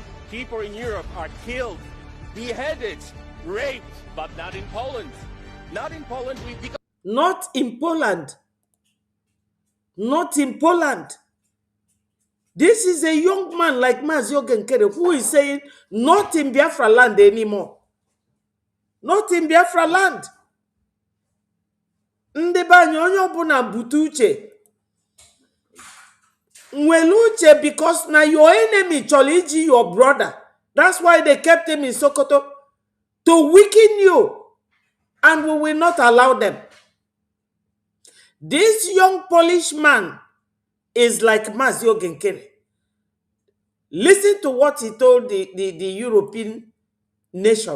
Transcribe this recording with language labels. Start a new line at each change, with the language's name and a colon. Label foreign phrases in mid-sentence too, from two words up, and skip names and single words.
English: People in Europe are killed, beheaded, raped, but not in Poland. Not in Poland. Not in Poland. Not in Poland. This is a young man like Mazio Genkere who is saying, not in Biafra land anymore. Not in Biafra land.
Igbo: Ndebanye onye ọbụla bute uche. Nwere uche because na
English: your enemy
Igbo: chọrọ iji
English: your brother. That's why they kept him in Sokoto. To weaken you. And we will not allow them. This young Polish man is like Mazio Genkere. Listen to what he told the European nation.